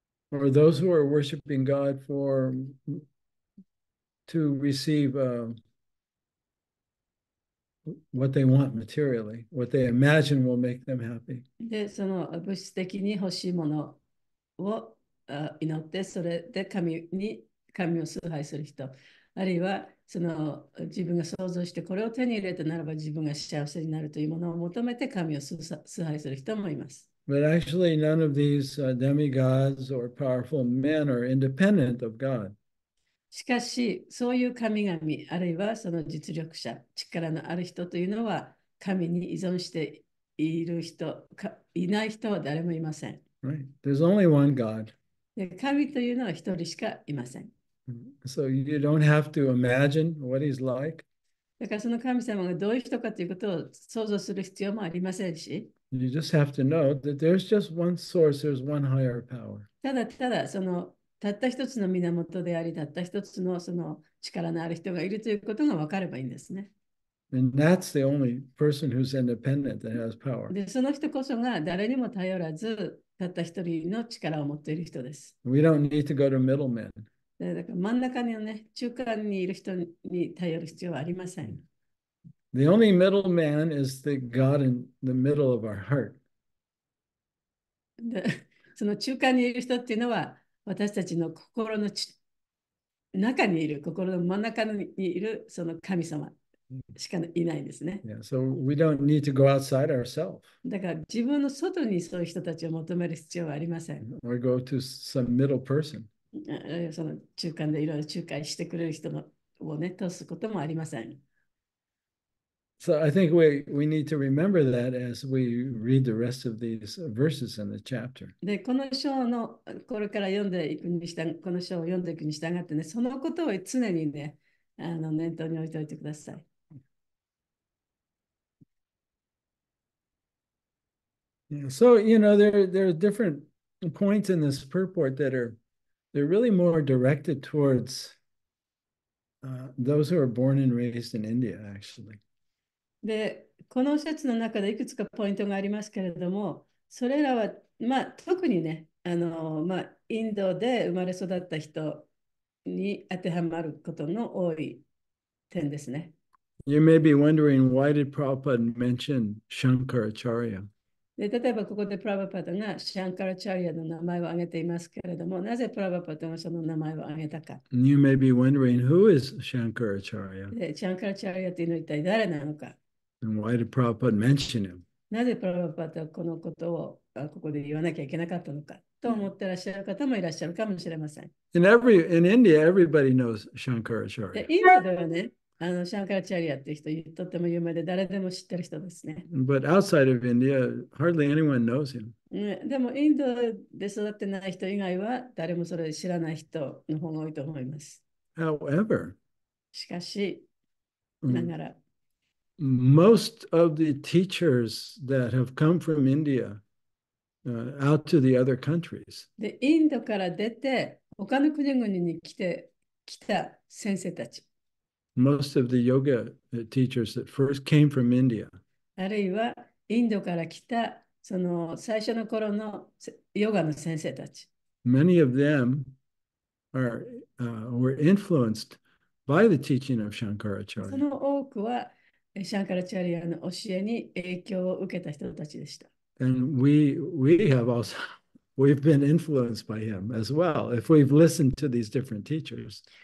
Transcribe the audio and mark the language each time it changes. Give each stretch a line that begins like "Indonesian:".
English: or those who are worshiping God for to receive what they want materially, what they imagine will make them happy.
Japanese: で、その物質的に欲しいものを祈って、それで神を崇拝する人、あるいはその自分が想像してこれを手に入れたならば自分が幸せになるというものを求めて神を崇拝する人もいます。
English: But actually, none of these demigods or powerful men are independent of God.
Japanese: しかし、そういう神々、あるいはその実力者、力のある人というのは、神に依存している人、いない人は誰もいません。
English: Right? There's only one God.
Japanese: で、神というのは一人しかいません。
English: So you don't have to imagine what he's like.
Japanese: だからその神様がどういう人かということを想像する必要もありませんし、
English: You just have to know that there's just one source, there's one higher power.
Japanese: ただただたった一つの源であり、たった一つのその力のある人がいるということが分かればいいんですね。
English: And that's the only person who's independent that has power.
Japanese: で、その人こそが誰にも頼らず、たった一人の力を持っている人です。
English: We don't need to go to middlemen.
Japanese: だから真ん中にね、中間にいる人に頼る必要はありません。
English: The only middleman is the God in the middle of our heart.
Japanese: で、その中間にいる人っていうのは、私たちの心の中にいる、心の真ん中にいるその神様しかいないんですね。
English: Yeah, so we don't need to go outside ourselves
Japanese: だから自分の外にそういう人たちを求める必要はありません。
English: or go to some middle person.
Japanese: その中間でいろいろ仲介してくれる人をね、通すこともありません。
English: So I think we need to remember that as we read the rest of these verses in the chapter.
Japanese: で、この章の、これから読んでいくにしたこの章を読んでいくに従ってね、そのことを常にね、念頭に置いておいてください。
English: Yeah, so, there are different points in this purport that they're really more directed towards those who are born and raised in India, actually.
Japanese: で、この説の中でいくつかポイントがありますけれども、それらは、特にね、インドで生まれ育った人に当てはまることの多い点ですね。
English: You may be wondering, why did Prabhupada mention Shankaracharya?
Japanese: で、例えばここでプラバパタがシャンカラチャリアの名前を挙げていますけれども、なぜプラバパタがその名前を挙げたか。
English: And you may be wondering, who is Shankaracharya?
Japanese: で、シャンカラチャリアというのは一体誰なのか。
English: And why did Prabhupada mention him?
Japanese: なぜプラバパタはこのことをここで言わなきゃいけなかったのかと思ってらっしゃる方もいらっしゃるかもしれません。
English: In India, everybody knows
Japanese: で、
English: Shankaracharya.
Japanese: インドではね、シャンカラチャリアっていう人、とっても有名で誰でも知ってる人ですね。
English: But outside of India, hardly anyone knows him.
Japanese: でも、インドで育ってない人以外は誰もそれ知らない人の方が多いと思います。
English: However,
Japanese: しかし、ながら、
English: most of the teachers that have come from India out to the other countries,
Japanese: で、インドから出て、他の国々に来た先生たち、
English: most of the yoga teachers that first came from India,
Japanese: あるいはインドから来たその最初の頃のヨガの先生たち、
English: many of them were influenced by the teaching of
Japanese: そ
English: Shankaracharya.
Japanese: の多くはシャンカラチャリアの教えに影響を受けた人たちでした。
English: And we have also we've been influenced by him as well, if we've listened to these different teachers.